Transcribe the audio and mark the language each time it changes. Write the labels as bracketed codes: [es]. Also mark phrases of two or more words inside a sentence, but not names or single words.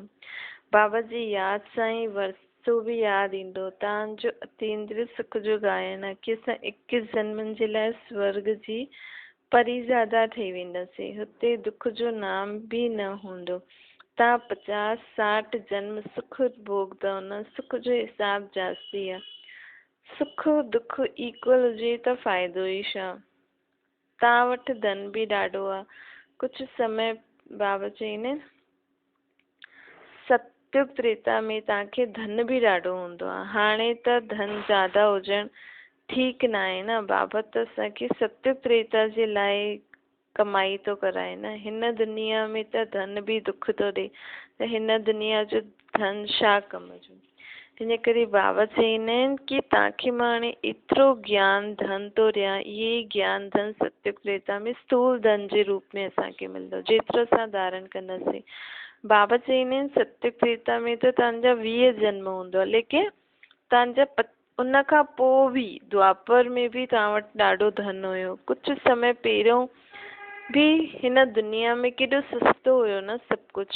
[sd] बाबा जी यादि सां ई वरसो बि यादि ईंदो। तव्हांजो अतींद्रिय सुख जो गायन आहे कि असां 21 जन्मनि जे लाइ स्वर्ग जी परिज़ादा ठही वेंदासीं। हुते दुख जो नाम बि न हूंदो। तव्हां 50-60 जन्म सुख भोगदव न, सुख जो हिसाब जास्ती आहे। सुख दुख इक्वल हुजे त फ़ाइदो ई छा। तव्हां वटि धन बि ॾाढो आहे। कुझु समय बाबा चईंदा आहिनि सत्युग त्रेता में तव्हांखे धन बि ॾाढो हूंदो आहे। हाणे त धन ज़्यादा हुजणु ठीकु न आहे न। बाबा त असांखे सत्युग त्रेता जे लाइ कमाई थो कराए न। हिन दुनिया में त धन बि दुख थो ॾिए, त हिन दुनिया जो धन छा कम जो। इन करे बाबा चईंदा आहिनि कि तव्हांखे मां हाणे एतिरो ज्ञान धन थो ॾियां। इहे ज्ञान धन सत्युग त्रेता में स्थूल धन जे रूप में असांखे मिलंदो, जेतिरो असां धारण कंदासीं। बाबा चईंदा आहिनि सत्युग त्रेता में त तव्हांजा 20 जन्म हूंदो, लेकिन तव्हांजा उन खां पोइ बि द्वापर में बि तव्हां वटि ॾाढो धन हुयो। कुझु समय पहिरियों बि हिन दुनिया में केॾो सस्तो हुयो न सभु कुझु।